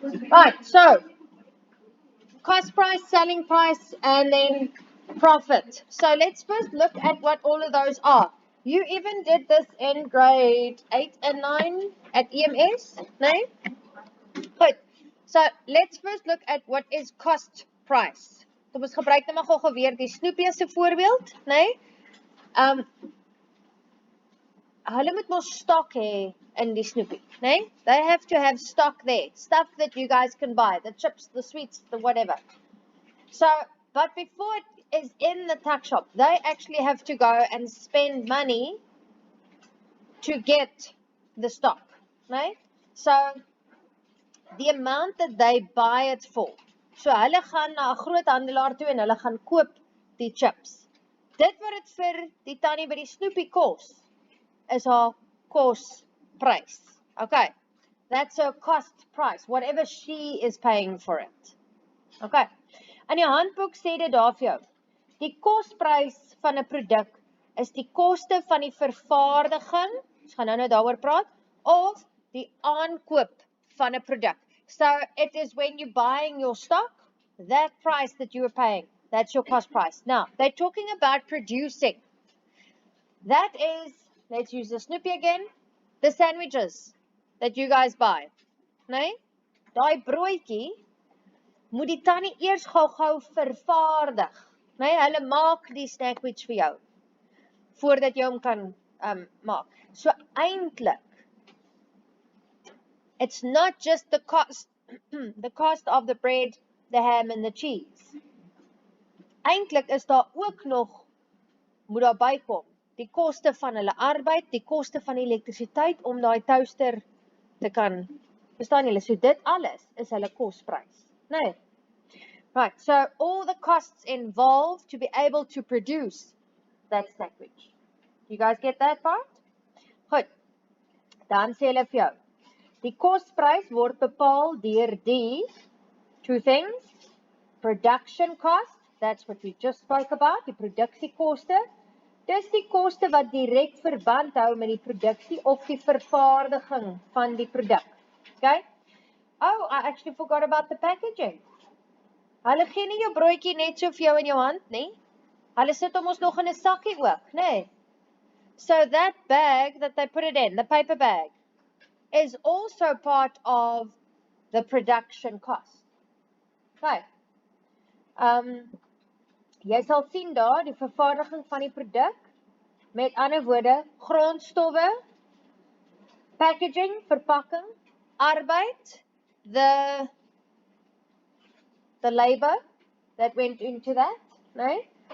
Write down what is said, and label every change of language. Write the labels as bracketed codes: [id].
[en] Right, so cost price, selling price, and then profit. So let's first look at what all of those are. You even did this in grade 8 and 9 at EMS, no? Good. So let's first look at what is cost price. [af] Kom ons gebruik nou maar gou weer die snoepie as 'n voorbeeld, né? Hulle moet mos stock hê in die snoepie, né? [en] They have to have stock there, stuff that you guys can buy, the chips, the sweets, the whatever. So, but before it is in the tuck shop, they actually have to go and spend money to get the stock, right? So, the amount that they buy it for. [af] So, hulle gaan na 'n groot handelaar toe en hulle gaan koop die chips. Dit wat dit vir die tannie by die snoepie kos, is haar kosprys. [en] Okay, that's her cost price, whatever she is paying for it. Okay. [af] In die handboek sê dit daar vir jou, die kosprys van 'n produk is die koste van die vervaardiging, ons gaan nou daaroor praat, of die aankoop van 'n produk. [en] So it is when you're buying your stock, that price that you are paying, that's your cost price. Now, they're talking about producing. That is, let's use the snoepie again, the sandwiches that you guys buy. [af] Nee? Daai broodjie moet die tannie eers gou-gou vervaardig. Nee, hulle maak die sandwich vir jou voordat jy hom kan maak. So eintlik, [en] it's not just the cost the cost of the bread, the ham and the cheese. [af] Eintlik is daar ook nog, moet daar bykom, die koste van hulle arbeid, die koste van elektrisiteit om daai toaster te kan, verstaan julle, so dit alles is hulle kosprys. Nee. [en] Right, so all the costs involved to be able to produce that sandwich. You guys get that part? [af] Goed, dan sê hulle vir jou, die kosprys word bepaal deur die [en] two things, production cost, that's what we just spoke about, [af] die produksiekoste, dis die koste wat direk verband hou met die produksie of die vervaardiging van die produk. Okay? [en] Oh, I actually forgot about the packaging. [af] Hulle gee nie jou broodjie net so vir jou in jou hand, nie. Hulle sit hom ons nog in 'n sakkie ook, nê? [en] So that bag that they put it in, the paper bag, is also part of the production cost. [af] Okay. Jy sal sien daar die vervaardiging van die produk, met ander woorde, grondstowwe, packaging, verpakking, arbeid, [en] the labor that went into that, right?